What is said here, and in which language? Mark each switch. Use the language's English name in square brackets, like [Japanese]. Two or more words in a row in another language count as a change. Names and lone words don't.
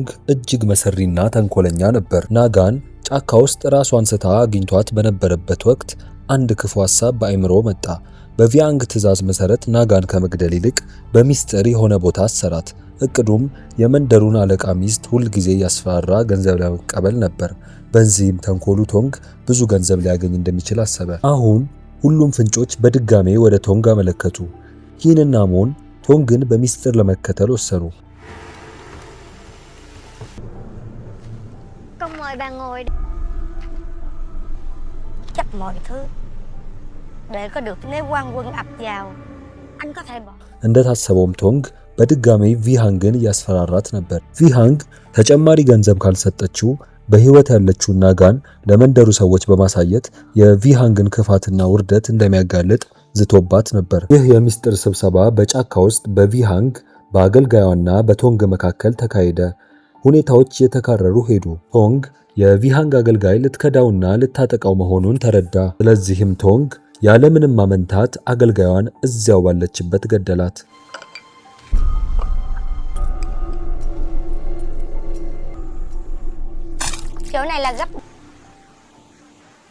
[Amharic] እጅግ መሰሪና ተንኮለኛ ነበር። ናጋን ጫካ ውስጥ ራሷን ስታ አግኝቷት በነበረበት ወቅት አንድ ክፉ ሐሳብ በአይምሮ መጣ። በቪያንግ ትዕዛዝ መሰረት ናጋን ከመግደል ይልቅ በሚስጥር የሆነ ቦታ አሰራት። እቅዱም የመንደሩን አለቃ ሚስት ሁልጊዜ ያስፈራራ ገንዘብ ለመቀበል ነበር። በዚህም ተንኮሉ ቶንግ ብዙ ገንዘብ ሊያገኝ እንደሚችል አሰበ። አሁን ሁሉም ፍንጮች በድጋሜ ወደ ቶንግ አመለከቱ። ኪንና ሞን ቶንግን በሚስጥር ለመከተል ወሰኑ። [Vietnamese] Bà ngồi chấp mọi thứ để có được nếu quan quân ập vào anh có thể bỏ [Amharic] እንደታሰበውም ቶንግ በድጋሚ ቪሃንግን እያስፈራራት ነበር። ቪሃንግ ተጨማሪ ገንዘብ ካልሰጠችው በህይወት ያለችው ናጋን ለመንደሩ ሰዎች በማሳየት የቪሃንግን ክፋትና ውርደት እንደሚያጋልጥ ዝቶባት ነበር። ይህ የሚስጥር ስብሰባ በጫካ ውስጥ በቪሃንግ በአገልጋዩና በቶንግ መካከል ተካሄደ። ሁኔታዎች የተካረሩ ሄዱ። ቶንግ የቪሃንግ አገልጋይ ልትከዳውና ልታጠቃው መሆኑን ተረዳ። ስለዚህም ቶንግ ያለምንም ማመንታት አገልጋዩን እዚያው ባለችበት ገደላት። [Vietnamese] chỗ này là gấp